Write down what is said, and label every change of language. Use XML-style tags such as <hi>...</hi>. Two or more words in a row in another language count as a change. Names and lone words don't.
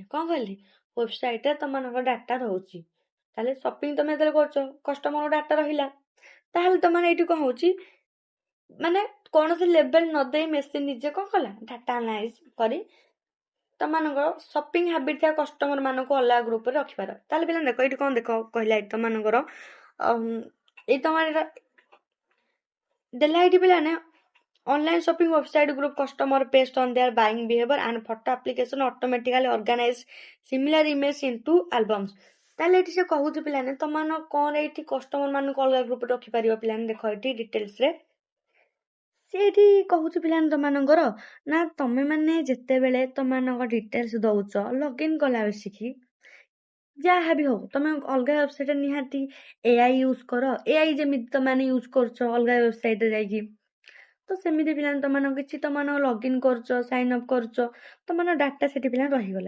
<or>କଣ କହିଲି, ୱେବସାଇଟରେ ତମମାନଙ୍କ ଡାଟା ରହୁଛି। ତାହେଲେ ସପିଂ ତମେ ଯେତେବେଳେ କରୁଛ,</or> <en>customer data</en> <or>ରହିଲା, ତାହେଲେ ତମମାନେ ଏଇଠି କଣ ହଉଛି, ମାନେ କୌଣସି ଲେବେଲ ନ ଦେଇ ମେସିନ୍ ନିଜେ କଣ କଲା,</or> <en>data analyze</en> <or>କରି ତମମାନଙ୍କର</or> <en>shopping habit</en> <or>ଥିବା କଷ୍ଟମର ମାନଙ୍କୁ ଅଲଗା ଗ୍ରୁପରେ ରଖିପାର। ତାହେଲେ ପିଲା ଦେଖ, ଏଇଠି କଣ ଦେଖ କହିଲା, ଏଇଠି ତମମାନଙ୍କର ଏଇ ତମର ଦେଲା ଏଇଠି ପିଲାମାନେ</or> <en>online shopping website group customer based on their buying behavior and photo application automatically organize similar image into albums।</en> <or>ତାହେଲେ ଏଠି ସେ କହୁଛି ପିଲାମାନେ, ତମମାନ କଣ ଏଇଠି କଷ୍ଟମର ମାନଙ୍କୁ ଅଲଗା ଗ୍ରୁପରେ ରଖିପାରିବ ପିଲାମାନେ, ଦେଖ ଏଠି ଡିଟେଲ୍ସରେ ସେ ଏଠି କହୁଛି ପିଲାମାନେ ତମମାନଙ୍କର ନା, ତମେ ମାନେ ଯେତେବେଳେ ତମମାନଙ୍କ ଡିଟେଲ୍ସ ଦଉଛ ଲଗ୍ଇନ୍ କଲା ବସିକି, ଯାହା ବି ହଉ ତମେ ଅଲଗା ୱେବସାଇଟରେ ନିହାତି ଏଆଇ ୟୁଜ କର, ଏଆଇ ଯେମିତି ତମେ ୟୁଜ କରୁଛ ଅଲଗା ୱେବସାଇଟରେ ଯାଇକି, ତ ସେମିତି ପିଲାମାନେ ତମମାନଙ୍କ କିଛି ତମମାନଙ୍କ ଲଗ୍ଇନ୍ କରୁଛ</or> <en>sign up</en> <or>କରୁଛ ତମମାନଙ୍କ ଡାଟା ସେଠି ପିଲା ରହିଗଲା।</or>